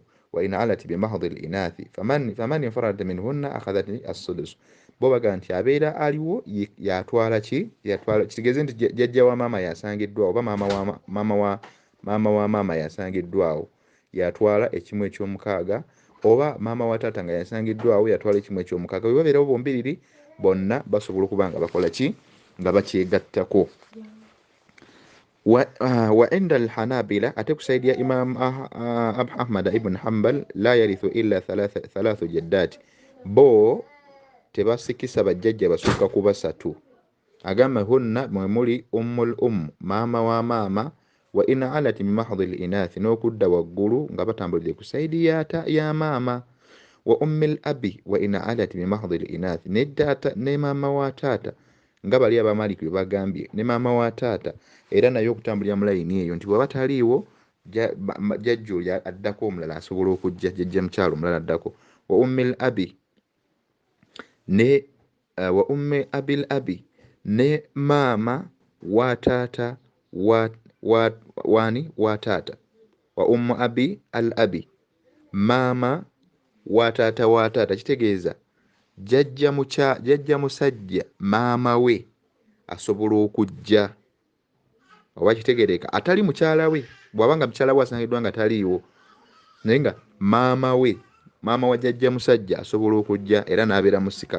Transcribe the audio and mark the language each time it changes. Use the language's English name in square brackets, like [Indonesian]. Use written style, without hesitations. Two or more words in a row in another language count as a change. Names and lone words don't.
[Arabic] وإن علت بمحض الإناث فمن انفردت منهن أخذت السدس, [Ganda] bo baga nti abeera aliwo yatwala ki, kitegeeze nti jjajja wa maama yasangiddwawo, oba maama wa maama yasangiddwawo, yatwala ekimu eky'omukaaga, oba maama wa taata nga yasangiddwawo yatwala ekimu eky'omukaaga. Bwe babeerawo bombiriri bonna basobola okuba nga bakola ki, nga bakyegattako. [Arabic] وعند الحنابلة, [Ganda] ate ku saidi ya [Arabic] Imam Ahmad ibn Hanbal لا يرث إلا ثلاث جدات, [Ganda] bo tebasikisa bajjajja basooka ku basatu. Agamba hunna mwe muli ummul maama wa maama, [Arabic] وإن علت من محض الإناث, [Ganda] n'okudda waggulu nga batambulidde ku saidi ya maama. [Arabic] وأم الأب وإن علت من محض الإناث, [Ganda] ne taata ne maama wa taata nga bali abamaliki bwe bagambye, ne maama wa taata era naye okutambulira mu layini eyo, nti bwe bataliiwo jjajja oli addako omulala asobola okujja, jjajja mukyalo omulala addako. [Arabic] وأم الأب [Ganda] ne [Arabic] وأم أبي الأب, [Ganda] ne maama wa taata wa taata. [Arabic] وأم أبي الأب, [Ganda] maama wa taata, kitegeeza jjajja musajja maama we asobola okujja, oba kitegereka atali mukyala we, bw'abanga mukyala we asangiddwa nga taliiwo, naye nga maama we, maama wa jjajja musajja asobola okujja era n'abeera musika.